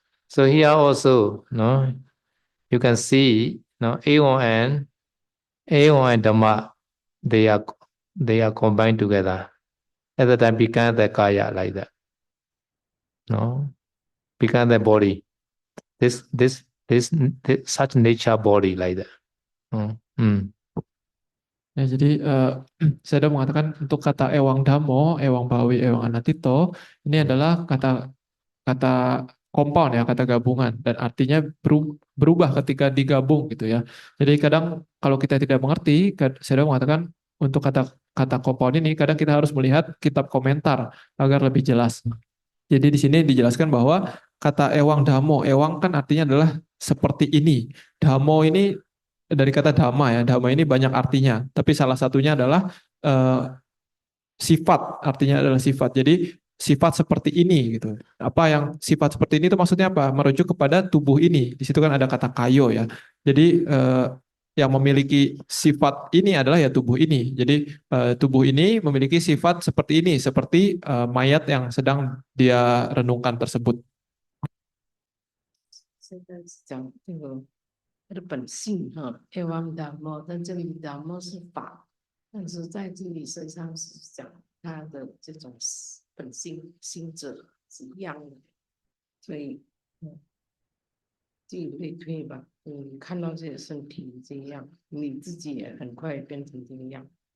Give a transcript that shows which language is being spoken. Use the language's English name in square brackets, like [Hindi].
[English] So here also, no, you can see, no, A1 and Dhamma, they are combined together. At the time become the kaya like that. No, become the body. This such nature body like that. [Indonesian] Ya, jadi saya sudah mengatakan untuk kata ewang damo, ewang bawi, ewang anatito, ini adalah kata compound ya, kata gabungan dan artinya berubah ketika digabung gitu ya. Jadi kadang kalau kita tidak mengerti, saya sudah mengatakan untuk kata compound ini kadang kita harus melihat kitab komentar agar lebih jelas. Jadi di sini dijelaskan bahwa kata ewang damo, ewang kan artinya adalah seperti ini. Damo ini dari kata dhamma ya, dhamma ini banyak artinya, tapi salah satunya adalah sifat, artinya adalah sifat. Jadi sifat seperti ini gitu. Apa yang sifat seperti ini itu maksudnya apa? Merujuk kepada tubuh ini. Di situ kan ada kata kayo ya. Jadi yang memiliki sifat ini adalah ya tubuh ini. Jadi tubuh ini memiliki sifat seperti ini, seperti mayat yang sedang dia renungkan tersebut. [Chinese] 现在是讲这个它的本性哈，evam dhammo，但这里 dhammo 是法，但是在这里身上是讲它的这种本性性质是一样的，所以自己可以推吧，你看到自己的身体这样，你自己也很快变成这个样。